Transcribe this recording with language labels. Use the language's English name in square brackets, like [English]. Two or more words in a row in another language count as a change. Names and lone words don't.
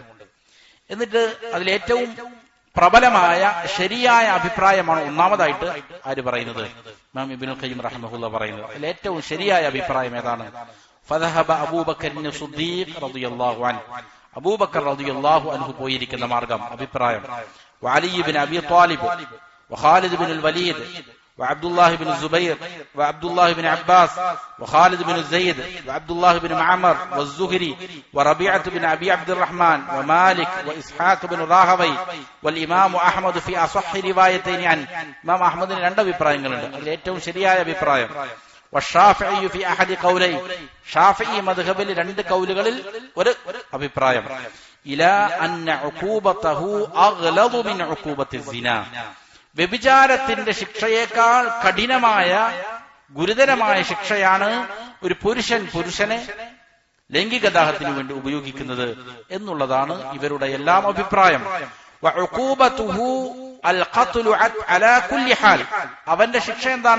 [Malayalam] എന്നിട്ട് അതിലേറ്റവും പ്രബലമായ ശരിയായ അഭിപ്രായമാണ് ഒന്നാമതായിട്ട് ആര് പറയുന്നത്? ഇമാം ഇബ്നുൽ ഖയ്യിം റഹിമഹുല്ലാഹ് പറയുന്നത്. അതിലേറ്റവും ശരിയായ അഭിപ്രായം ഏതാണ്? [Arabic] فذهب أبو بكر الصديق رضي الله عنه, [Malayalam] അബൂബക്കർ [Arabic] رضي الله عنه [Malayalam] പോയിരിക്കുന്ന മാർഗം, അഭിപ്രായം. [Arabic] وعلي بن أبي طالب وخالد بن الوليد وعبد الله بن الزبير وعبد الله بن عباس وخالد بن زيد وعبد الله بن معمر والزهري وربيعة بن أبي عبد الرحمن ومالك وإسحاق بن راهوي والإمام أحمد في أصح روايتين عن إمام أحمد [Malayalam] രണ്ട് അഭിപ്രായങ്ങളുണ്ട്. അതിൽ ഏറ്റവും ശരിയായ അഭിപ്രായം [Arabic] والشافعي في أحد قولي, [Malayalam] ഷാഫിഈ മദ്ഹബിൽ 2 കൗലുകളിൽ ഒരു അഭിപ്രായം. [Arabic] إلى أن عقوبته أغلظ من عقوبة الزنا, [Malayalam] വ്യഭിചാരത്തിന്റെ ശിക്ഷയേക്കാൾ കഠിനമായ ഗുരുതരമായ ശിക്ഷയാണ് ഒരു പുരുഷനെ ലൈംഗിക ദാഹത്തിന് വേണ്ടി ഉപയോഗിക്കുന്നത് എന്നുള്ളതാണ് ഇവരുടെ എല്ലാം അഭിപ്രായം. അവന്റെ ശിക്ഷ എന്താണ്?